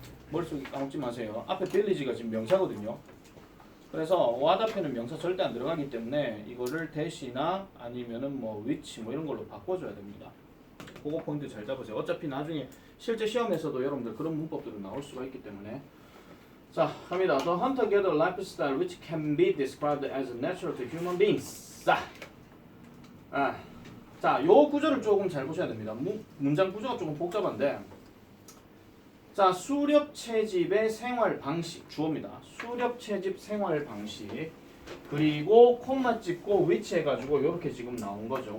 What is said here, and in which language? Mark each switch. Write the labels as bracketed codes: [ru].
[ko] 머릿속에 까먹지 마세요. 앞에 village가 지금 명사거든요. 그래서 what 앞에는 명사 절대 안 들어가기 때문에 이거를 대시나 아니면은 뭐 which 뭐 이런 걸로 바꿔줘야 됩니다. 그거 포인트 잘 잡으세요. 어차피 나중에 실제 시험에서도 여러분들 그런 문법들은 나올 수가 있기 때문에. 자, 갑니다. [en] The hunter-gatherer lifestyle which can be described as natural to human beings. [ko] 자, 요 구조를 조금 잘 보셔야 됩니다. 문장 구조가 조금 복잡한데, 자, 수렵 채집의 생활 방식 주어입니다. 수렵 채집 생활 방식. 그리고 콤마 찍고 which 해가지고 이렇게 지금 나온 거죠.